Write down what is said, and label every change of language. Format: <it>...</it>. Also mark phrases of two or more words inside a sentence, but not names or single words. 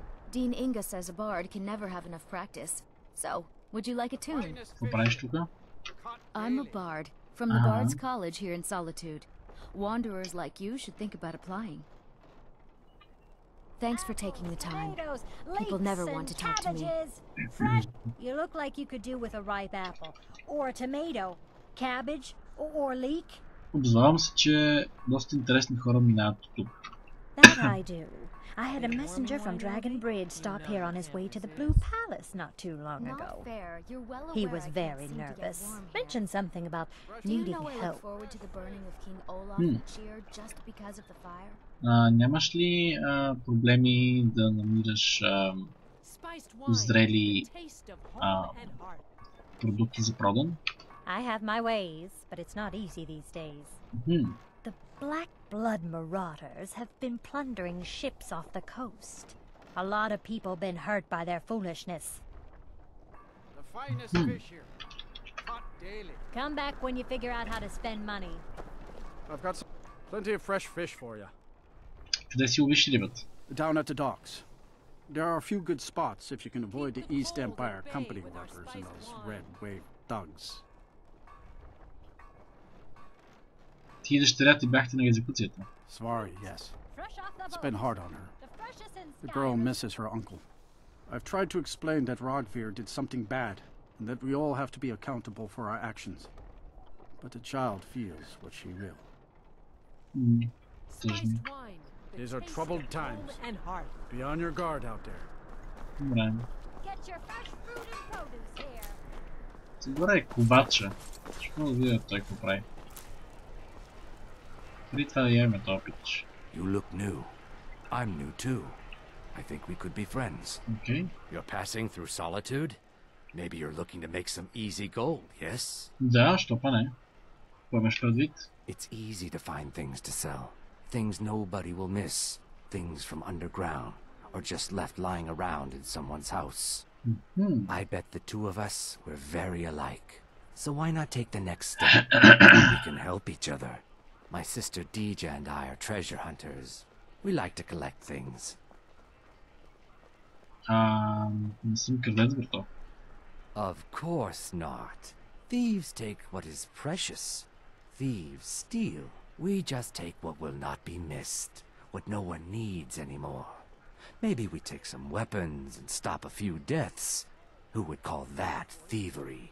<en>Dean Inga says a bard can never have enough practice. So, would you like a tune?</en> <bg>Какво правиш тука?</bg> <en>I'm a bard, from the Bard's College here in Solitude. Wanderers like you should think about applying. Thanks for taking the time. People never want to talk to me. Fresh. You look like you could do with a ripe apple. Or a tomato. Cabbage. Or leek.</en> <bg>Обзавам се, че доста интересни хора минават тук.</bg> <en>That I do. I had a messenger from Dragon Bridge stop here on his way to the Blue Palace not too long ago. He was very nervous. Mentioned something about needing help.</en> <bg>Нямаш ли проблеми да намираш зрели продукти за продан?</bg> <en>I have my ways, but it's not easy these days. The Black Blood marauders have been plundering ships off the coast. A lot of people been hurt by their foolishness. The finest fish here. Caught daily. Come back when you figure out how to spend money. I've got plenty of fresh fish for you.</en> <bg>Къде си ловиш рибата?</bg> <en>Down at the docks. There are a few good spots if you can avoid the East Empire Company workers and those red wave thugs.</en> <bg>Ти и дъщеря ти бяхте на екзекуцията.</bg> <en>Svari, yes. It's been hard on her. The girl misses her uncle. I've tried to explain that Rogvir did something bad, and that we all have to be accountable for our actions. But the child feels what she will. These are troubled times. Be on your guard out there. Get your fresh fruit and produce here.</en> <bg>Сигура е ковача. Ще да видя той какво прави. Преди това да имаме този пич.</bg> <en>You look new. I'm new too. I think we could be friends. Okay. You're passing through Solitude? Maybe you're looking to make some easy gold, yes?</en> <bg>Да, що па не. Какво имаш предвид?</bg> <en>It's easy to find things to sell. Things nobody will miss. Things from underground, or just left lying around in someone's house. I bet the two of us were very alike. So why not take the next step? We can help each other. My sister DoGGy and I are treasure hunters. We like to collect things.</en> <bg>Не съм крадец, брато.</bg> <en>Of course not. Thieves take what is precious. Thieves steal. We just take what will not be missed, what no one needs anymore. Maybe we take some weapons and stop a few deaths. Who would call that thievery?</en>